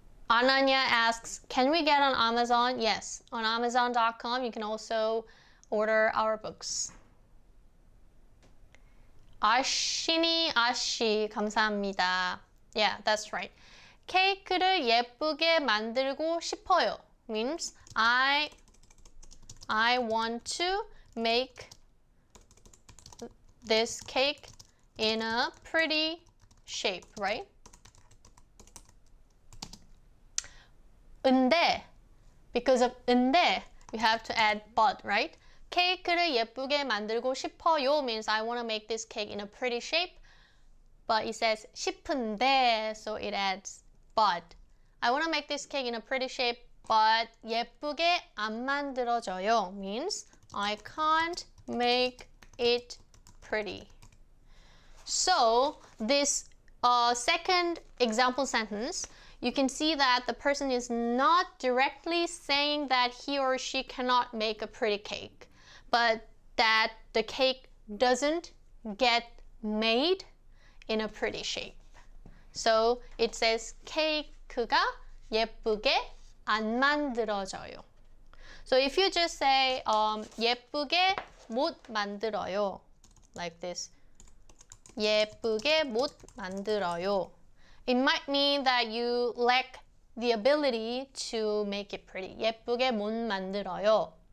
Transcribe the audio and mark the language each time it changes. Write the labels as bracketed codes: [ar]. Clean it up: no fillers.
[en] Ananya asks, can we get on Amazon? Yes, on Amazon.com. You can also order our books. [ko] 아쉬니 아쉬 감사합니다. [en] Yeah, that's right. [ko] 케이크를 예쁘게 만들고 싶어요. [en] Means I want to make this cake in a pretty shape, right? 근데, because of 근데, you have to add but, right? [ko] 케이크를 예쁘게 만들고 싶어요 [en] means I want to make this cake in a pretty shape. But it says 싶은데, so it adds but. I want to make this cake in a pretty shape, but [ko] 예쁘게 안 만들어져요 [en] means I can't make it pretty. So this second example sentence, you can see that the person is not directly saying that he or she cannot make a pretty cake, but that the cake doesn't get made in a pretty shape. So it says [ko] 케이크가 예쁘게 안 만들어져요. [en] So if you just say [ko] 예쁘게 못 만들어요, [en] like this, 예쁘게 못 만들어요, it might mean that you lack the ability to make it pretty. [ko] 예쁘게 못 만들어요.